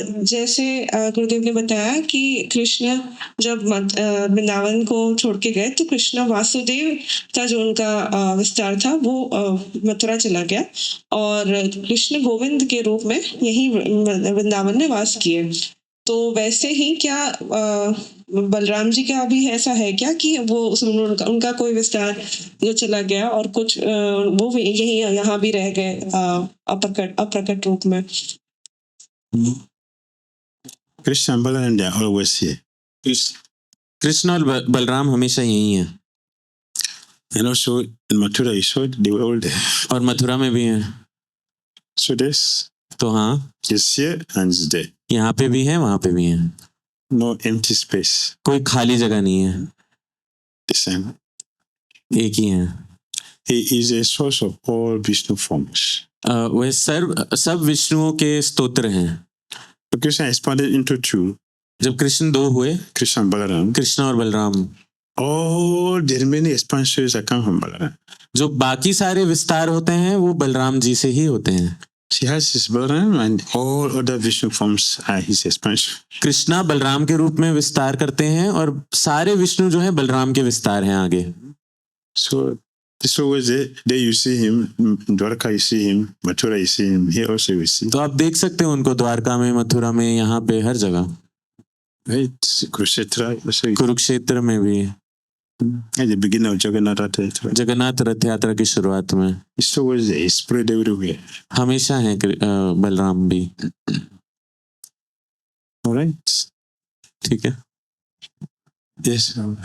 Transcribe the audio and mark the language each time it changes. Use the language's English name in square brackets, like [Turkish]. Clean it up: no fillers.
[Hindi] जैसे गुरुदेव ने बताया कि कृष्ण जब वृंदावन को छोड़ के गए तो कृष्ण वासुदेव का जो उनका विस्तार था वो मथुरा चला गया और कृष्ण गोविंद के रूप में यही वृंदावन में वास किए। तो वैसे ही क्या बलराम जी का भी ऐसा है क्या कि वो उनका कोई विस्तार जो चला गया और कुछ वो भी यही यहाँ भी रह गए अप्रकट रूप में? [English] Krishna and Balaram, they are always here. [Hindi] Krishna और बलराम हमेशा यही हैं [English] And also in Mathura, you saw they were all there. [Hindi] और मथुरा में भी हैं। [English] So this [Hindi] तो हाँ, [English] is here and is there. [Hindi] यहाँ पे भी हैं, वहाँ पे भी हैं। [English] No empty space. [Hindi] कोई खाली जगह नहीं है, [English] The same. [Hindi] एक ही है। [English] He is a source of all Vishnu forms. [Hindi] वह सब विष्णुओं के स्तोत्र हैं। [English] So Krishna expanded into two. [Hindi] जब कृष्ण दो हुए, [English] Krishna and Balaram. [Hindi] कृष्ण और Balram, [English] All the remaining expansions that come from Balaram. [Hindi] जो बाकी सारे विस्तार होते हैं वो बलराम जी से ही होते हैं। [English] She has his Balaram and all other Vishnu forms are his expansion. [Hindi] Krishna Balram के रूप में विस्तार करते हैं और सारे विष्णु जो है बलराम के विस्तार हैं आगे। [English] So this always there you see him, Dwarka you see him, Mathura you see him, here also you see. [Hindi] तो आप देख सकते हैं उनको द्वारका में, मथुरा में, यहाँ पे हर जगह। [English] Right, Kurukshetra also. [Hindi] कुरुक्षेत्र में भी, [English] At the beginning of Jagannath Rath Yatra. [Hindi] Jagannath रथ यात्रा की शुरुआत में [English] It's always there, it's spread everywhere. [Hindi] हमेशा है बलराम भी। [English] All right. [Hindi] ठीक है। [English] Yes.